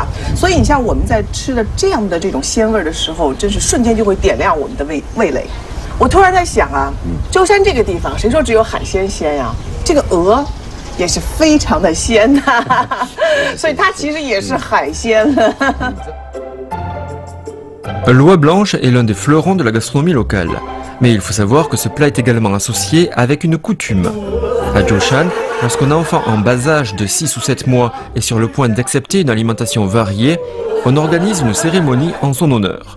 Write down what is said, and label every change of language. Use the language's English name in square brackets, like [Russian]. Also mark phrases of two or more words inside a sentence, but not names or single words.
[Chinese] 所以你像我们在吃的这样的这种鲜味的时候，真是瞬间就会点亮我们的味蕾。我突然在想啊，舟山这个地方，谁说只有海鲜鲜呀？这个鹅。也是非常的鲜呐，所以它其实也是海鲜了。 [French] L'oie blanche est l'un des fleurons de la gastronomie locale. Mais il faut savoir que ce plat est également associé avec une coutume. À Joshan, lorsqu'un enfant en bas âge de 6 ou 7 mois est sur le point d'accepter une alimentation variée, on organise une cérémonie en son honneur.